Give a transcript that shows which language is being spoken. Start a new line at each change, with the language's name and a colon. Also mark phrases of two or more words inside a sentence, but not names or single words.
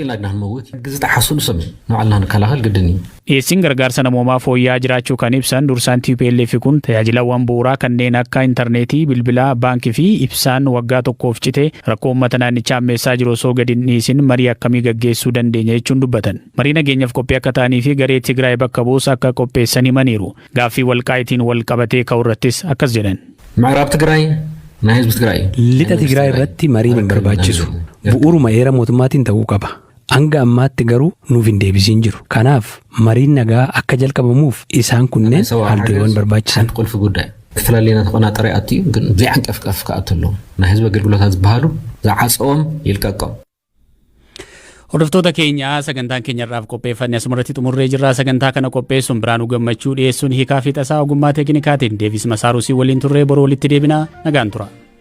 Oromo: Dhiyeessiin gargaarsa namoomaa fooyya'aa jiraachuu kan ibsan dursaan TPLF kun tajaajilawwan bu'uuraa kanneen akka intarneetii, bilbilaa, baankii fi ibsaan waggaa tokkoof cite rakkoo uummata naannichaa ammeessaa jiru osoo gadi hin dhiisin marii akkamii gaggeessuu dandeenya jechuun dubbatan. Marii nageenyaaf qophii akka ta'anii fi garee Tigraay bakka bu'us akka qopheessan himaniiru. Gaaffii walqaa'itiin wal qabatee ka'u irrattis akkas jedhan.
Tigrinya: ምዕራብ ትግራይ ናይ ህዝቢ ትግራይ
Oromo: lixa Tigraay irratti mariin hin barbaachisu. Bu'uuruma heera mootummaatiin ta'uu qaba. Hanga ammaatti garuu nuuf hin deebisiin jiru. Kanaaf mariin nagaa akka jalqabamuuf isaan kunneen halduuwwan barbaachisan.
Tigrinya: ቁልፍ ጉዳይ ተፈላለየና ተቆናጠረ ኣትዩ ግን ዘይዓንቀፍቀፍ ከኣተሎም ናይ ህዝቢ ኣገልግሎታት ዝበሃሉ ዝዓፀዎም ይልቀቀም።
Oromo: Hordoftoota keenya sagantaan keenyarraaf qopheeffanne asumarratti xumurree jirra. Sagantaa kana qopheessuun Biraanuu Gammachuu dhiyeessuun hiikaa fi tasaa ogummaa teeknikaatiin Deevis Masaarusii waliin turree boroo walitti deebinaa nagaan tura.